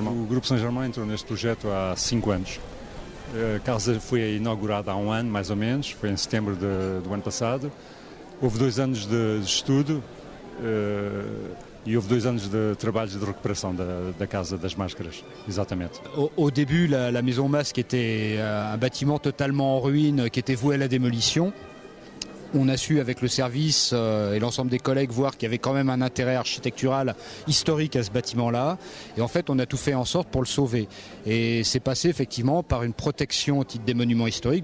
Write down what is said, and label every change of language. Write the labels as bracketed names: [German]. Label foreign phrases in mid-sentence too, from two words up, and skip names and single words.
[Portuguese] O Grupo Saint-Germain entrou neste projeto há 5 anos. A casa foi inaugurada há 1 ano, mais ou menos, foi em setembro do ano passado. Houve 2 anos de estudo e houve 2 anos de trabalhos de recuperação da Casa das Máscaras, exatamente. [French] Au début, la Maison Masque était un bâtiment totalement en ruine qui était voué à la démolition. On a su avec le service et l'ensemble des collègues voir qu'il y avait quand même un intérêt architectural historique à ce bâtiment-là. Et en fait, on a tout fait en sorte pour le sauver. Et c'est passé effectivement par une protection au titre des monuments historiques.